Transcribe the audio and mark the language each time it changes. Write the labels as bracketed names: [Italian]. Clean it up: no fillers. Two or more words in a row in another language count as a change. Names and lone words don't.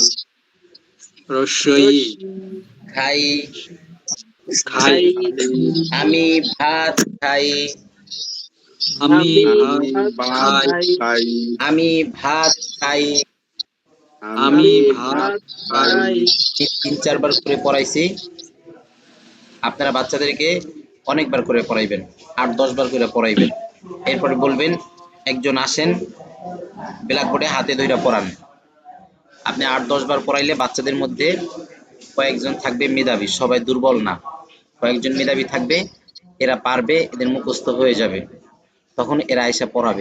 [Bangla] রসই, খাই, খাই, আমি ভাত খাই, আমি ভাত খাই, আমি ভাত খাই। আমি ভাত খাই, 3-4 বার করে পড়াইছি, আপনারা বাচ্চাদেরকে অনেকবার করে পড়াইবেন, 8-10 বার করে পড়াইবেন। এরপরে বলবেন একজন আসেন ব্ল্যাকবোর্ডে হাতে ধইরা পড়ান। আপনি 8-10 বার পড়াইলে বাচ্চাদের মধ্যে কয়েকজন থাকবে মেধাবী, সবাই দুর্বল না, কয়েকজন মেধাবী থাকবে, এরা পারবে, এদের মুখস্থ হয়ে যাবে, তখন এরা এসে পড়াবে।